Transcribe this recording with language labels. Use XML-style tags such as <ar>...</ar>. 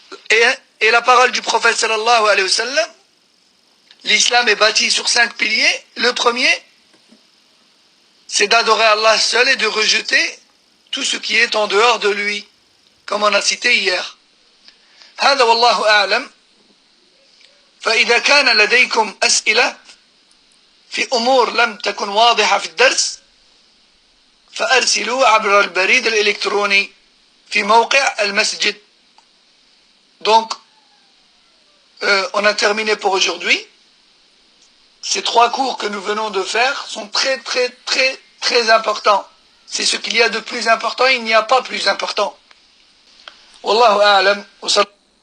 <fr>Et la parole du prophète sallallahu alayhi wa sallam, l'islam est bâti sur 5 piliers. Le premier, c'est d'adorer Allah seul et de rejeter tout ce qui est en dehors de lui, comme on a cité hier.</fr> <ar>هذا والله أعلم. فإذا كان لديكم أسئلة في أمور لم تكن واضحة في الدرس فأرسلوا عبر البريد الإلكتروني في موقع المسجد.</ar> <fr>Donc, on a terminé pour aujourd'hui. Ces 3 cours que nous venons de faire sont très importants. C'est ce qu'il y a de plus important, il n'y a pas plus important. Wallahu a'lam.</fr>